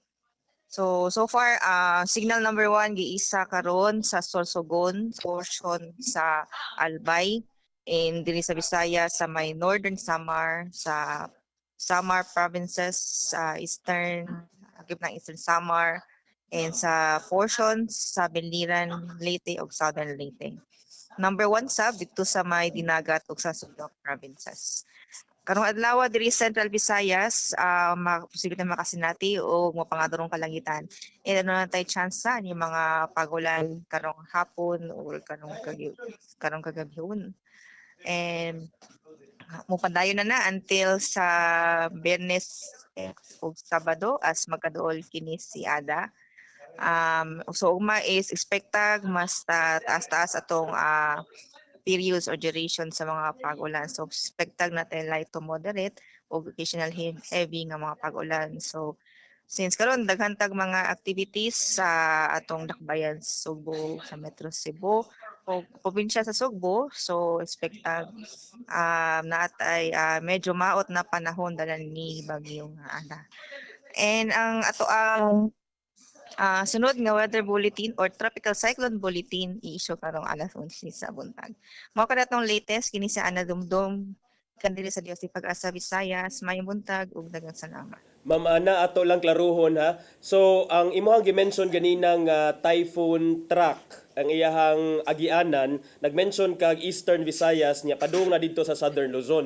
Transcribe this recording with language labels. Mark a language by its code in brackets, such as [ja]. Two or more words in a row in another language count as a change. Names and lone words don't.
[en] So far, signal number [ceb] 1 giisa karon sa Sorsogon portion sa Albay and diri sa Visayas sa may Northern Samar, sa Samar provinces, sa Eastern, ng Eastern Samar, and sa portions sa Biliran, Leyte ug Southern Leyte. Number 1 sab dito sa may Dinagat ug sa Sugbo provinces. Karong adlaw diri Central Visayas, posible na makasinati o mapangadurong kalangitan. And ano na tayo chance ni mga pagulan karong hapon o karong kagabihon. And mupadayon na until sa Biyernes ug Sabado as magkaduol kini si Ada. So ugma is expectag mas taas-taas atong [en] periods or duration [ceb] sa mga pag-ulan. So expectag natin [en] light to moderate [ceb] o [en] occasional heavy [ceb] nga mga pag-ulan. So since karon daghan tag mga activities sa atong dakbayan sa Sugbo, sa Metro Cebu o probinsya sa Sugbo, so expectag natay medyo maot na panahon dala ni bagyong Ana. And ang ato ang sunod nga [en] weather bulletin or tropical cyclone bulletin [ceb] i-issue karong alas 11 sa buntag. Mao kada tong latest kini sa Ana Dumdum kanila sa Dios Pag-asa Visayas, may buntag ug daghang salamat. Ma'am Ana, ato lang klaruhon ha. So ang imuhang gimension ganina nga [en] typhoon track [ceb] ang iyahang agianan, nagmention kag Eastern Visayas niya padung na dito sa Southern Luzon.